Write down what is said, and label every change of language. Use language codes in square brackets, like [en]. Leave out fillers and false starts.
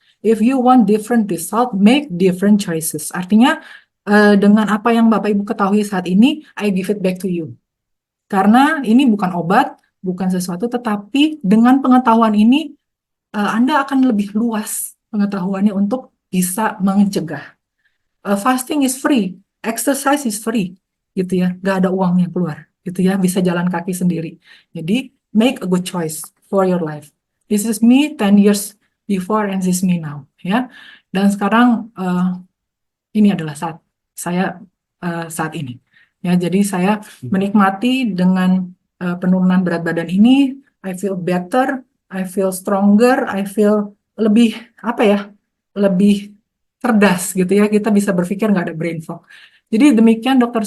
[en] If you want different result, make different choices. [id] Artinya dengan apa yang Bapak Ibu ketahui saat ini, [en] I give it back to you. [id] Karena ini bukan obat, bukan sesuatu, tetapi dengan pengetahuan ini Anda akan lebih luas pengetahuannya untuk bisa mencegah. [en] Fasting is free, exercise is free, [id] gitu ya, gak ada uang yang keluar, gitu ya, bisa jalan kaki sendiri. [en] Jadi make a good choice for your life. This is me 10 years before and this is me now, ya. [id] Dan sekarang ini adalah saat saya saat ini, ya. Jadi saya menikmati dengan penurunan berat badan ini. [en] I feel better, I feel stronger, I feel [id] lebih apa ya? Lebih cerdas gitu ya, kita bisa berpikir nggak ada brain fog. Jadi demikian Dr.